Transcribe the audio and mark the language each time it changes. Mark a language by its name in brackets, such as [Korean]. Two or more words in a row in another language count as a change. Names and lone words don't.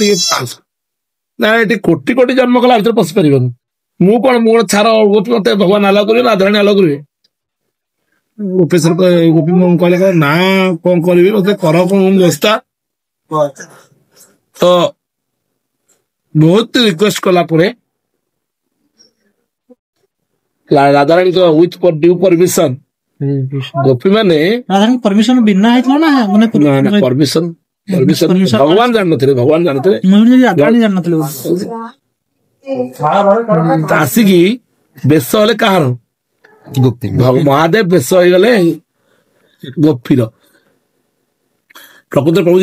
[Odia] ନା ଏଠି କୋଟି କୋଟି ଜନ୍ମ କଲା ଭିତରେ ପଶି ପାରିବନି ମୁଁ କଣ ଛାର ଗୋପୀ ମତେ ଭଗବାନ ଆଲାଉ କରିବେ ରାଧାରାଣୀ ଆଲାଉ କରିବେ ଗୋପେଶ୍ୱର ଗୋପୀ କହିଲେ ନା କଣ କରିବି ମତେ କର କଣ ବ୍ୟବସ୍ଥା ତ ବହୁତ ରିକ୍ୱେଷ୍ଟ କଲା ପରେ ରାଧାରାଣୀଙ୍କ [English] with due permission [Odia] ଗୋପୀ ମାନେ [Hindi] परमिशन बिना ना माने [Odia] ପରମିଶନ ଭଗବାନ ଜାଣିନଥିଲେ ଆସିକି ବେଶ ହେଲେ କାହାର ମହାଦେବ ବେଶ ହେଇଗଲେ ଗୋପୀର ପ୍ରକୃତରେ ପ୍ରଭୁ